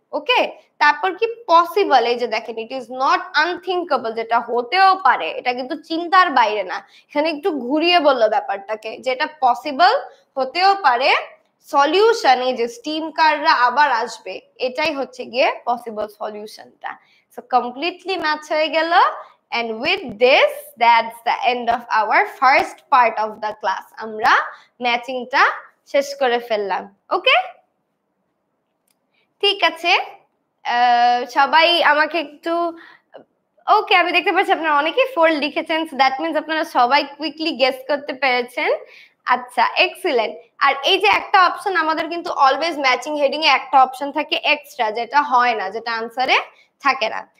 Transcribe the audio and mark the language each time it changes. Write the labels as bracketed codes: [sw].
[bn] ওকে, তারপর কি পসিবল, এই যে দেখেন [en] it is not unthinkable, [bn] যেটা হতেও পারে, এটা কিন্তু চিন্তার বাইরে না। এখানে একটু ঘুরিয়ে বললো ব্যাপারটাকে, যেটা পসিবল হতেও পারে। সলিউশন, এই যে স্টিম কাররা আবার আসবে, এটাই হচ্ছে গিয়ে পসিবল সলিউশনটা। সো কমপ্লিটলি ম্যাচ হয়ে গেল। [en] And with this, that's the end of our first part of the class. [bn] আমরা ম্যাচিংটা শেষ করে ফেললাম। ওকে, ঠিক আছে, সবাই আমাকে একটু, ওকে, আমি দেখতে পাচ্ছি আপনারা অনেকেই 4 লিখেছেন, [en] so that means [bn] আপনারা সবাই কুইকলি গেস করতে পেরেছেন। আচ্ছা, এক্সিলেন্ট। আর এই যে একটা অপশন আমাদের কিন্তু অলওয়েজ ম্যাচিং হেডিং এ একটা অপশন থাকে এক্সট্রা, যেটা হয় না, যেটা আনসারে থাকে না।